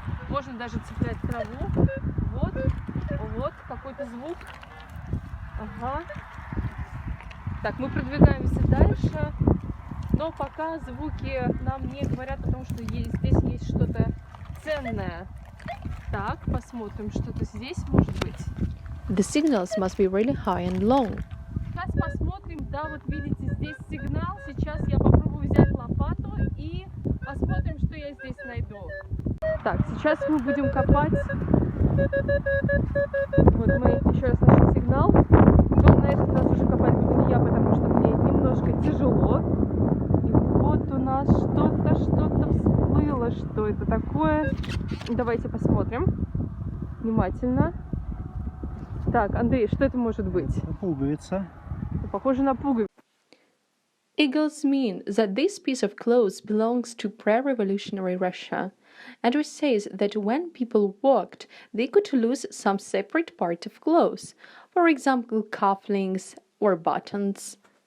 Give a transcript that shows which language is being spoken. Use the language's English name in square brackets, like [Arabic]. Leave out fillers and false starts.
[Russian] Можно даже цеплять траву. Вот, какой-то звук. Ага. Так, мы продвигаемся дальше. Но пока звуки нам не говорят о том, что здесь есть что-то ценное. Так, посмотрим, что-то здесь может быть. [English] The signals must be really high and long. [Russian] Сейчас посмотрим, да, вот видите, здесь сигнал. Сейчас я попробую взять лопату и посмотрим, что я здесь найду. Так, сейчас мы будем копать. Вот мы еще раз нашли сигнал. Но на этот раз уже копать буду не я, потому что мне немножко тяжело. Вот у нас что-то всплыло. Что это такое? Давайте посмотрим внимательно. Так, Андрей, что это может быть? Пуговица. Похоже на пуговицу. [English] Eagles mean that this piece of clothes belongs to pre-revolutionary Russia. Andrew says that when people walked, they could lose some separate part of clothes, for example, cufflinks or buttons.